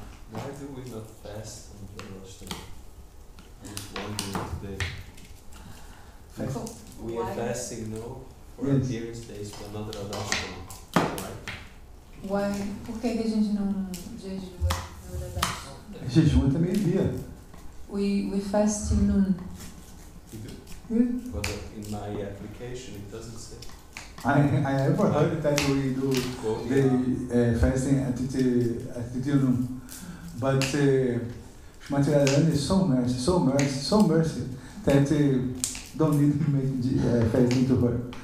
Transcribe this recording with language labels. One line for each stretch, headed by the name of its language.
English: Why do we not fast on Radhastami? I was wondering today. We are fasting now for appearance days, but not Radhastami. Right? Why?
Portuguese: Por que a gente não jejua no Radhastami? Jejum também é dia.
English: We fast till noon. But in my application it doesn't say. I ever heard that we do the fasting at noon. But Srimati Radharani is so mercy that don't need to make fasting to her.